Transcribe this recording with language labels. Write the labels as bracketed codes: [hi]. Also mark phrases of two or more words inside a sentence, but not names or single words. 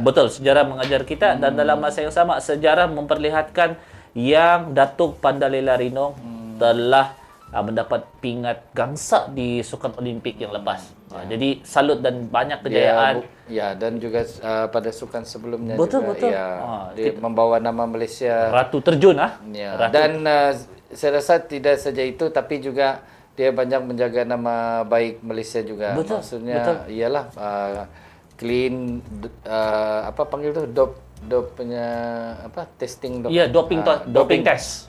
[ms] Betul, sejarah mengajar kita dan dalam masa yang sama sejarah memperlihatkan yang Datuk Pandalela Rinong telah mendapat pingat gangsa di Sukan Olimpik yang lepas. Jadi salut dan banyak kejayaan. Dan juga pada sukan sebelumnya Betul. dia membawa nama Malaysia. Ratu terjun Ratu. Dan saya rasa tidak saja itu tapi juga dia banyak menjaga nama baik Malaysia juga. Betul. Maksudnya ialah clean panggil tu dop punya testing dop. Ya, [en] doping test.